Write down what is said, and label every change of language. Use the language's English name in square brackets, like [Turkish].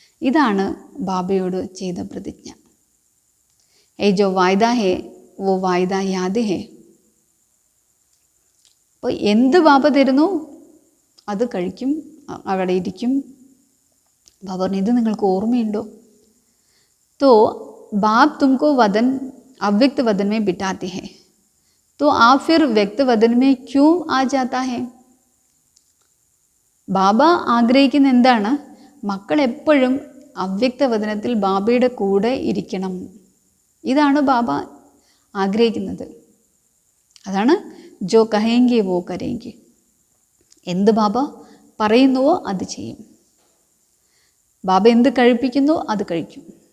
[Malayalam] ഇതാണ് ബാബയോട് ചെയ്ത പ്രതിജ്ഞ. [Hindi] ഏ ജോ വായ്ദ ഹേ വോ വായ്ദ യാദ് ഹേ. [Malayalam] അപ്പോൾ എന്ത് ബാബ തരുന്നു അത് കഴിക്കും, അവിടെ ഇരിക്കും. ബാബ പറഞ്ഞു, ഇത് നിങ്ങൾക്ക് ഓർമ്മയുണ്ടോ? [Hindi] तो बाप तुमको वदन अव्यक्त वदन में बिठाते हैं, तो आप फिर व्यक्त वदन में क्यों आ जाता है? [Malayalam] ബാബ ആഗ്രഹിക്കുന്ന എന്താണ്? മക്കൾ എപ്പോഴും അവ്യക്ത വദനത്തിൽ ബാബയുടെ കൂടെ ഇരിക്കണം. ഇതാണ് ബാബ ആഗ്രഹിക്കുന്നത്. അതാണ് [Hindi] ജോ കഹേങ്കി വോ കരേങ്കി. [Malayalam] എന്ത് ബാബ പറയുന്നുവോ അത് ചെയ്യും. ബാബ എന്ത് കഴിപ്പിക്കുന്നുവോ അത് കഴിക്കും.